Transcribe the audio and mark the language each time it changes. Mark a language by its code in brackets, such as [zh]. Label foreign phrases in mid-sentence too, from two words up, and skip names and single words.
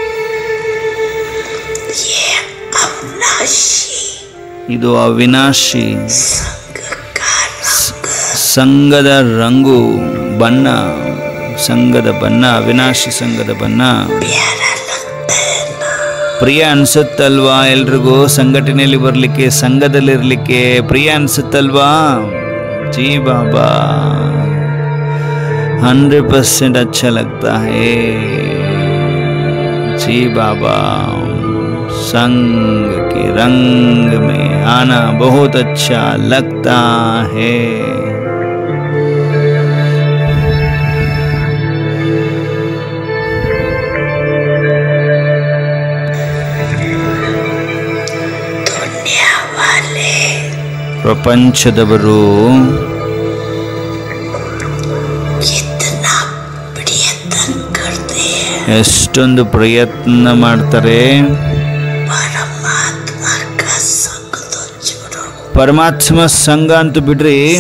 [kn] ಇದು ಅವಿನಾಶಿ ಸಂಘದ ರಂಗು, ಬಣ್ಣ, ಸಂಘದ ಬಣ್ಣ, ಅವಿನಾಶಿ ಸಂಘದ ಬಣ್ಣ. ಪ್ರಿಯ ಅನ್ಸುತ್ತಲ್ವಾ ಎಲ್ರಿಗೂ? ಸಂಘಟನೆಯಲ್ಲಿ ಬರಲಿಕ್ಕೆ, ಸಂಘದಲ್ಲಿರಲಿಕ್ಕೆ ಪ್ರಿಯ ಅನ್ಸುತ್ತಲ್ವಾ? [hi] जी बाबा 100% अच्छा लगता है. जी बाबा, संग के रंग में आना बहुत अच्छा लगता है। [kn] ಪ್ರಪಂಚದವರು ಎಷ್ಟೊಂದು ಪ್ರಯತ್ನ ಮಾಡ್ತಾರೆ ಪರಮಾತ್ಮ ಸಂಘ ಅಂತೂ ಬಿಡ್ರಿ,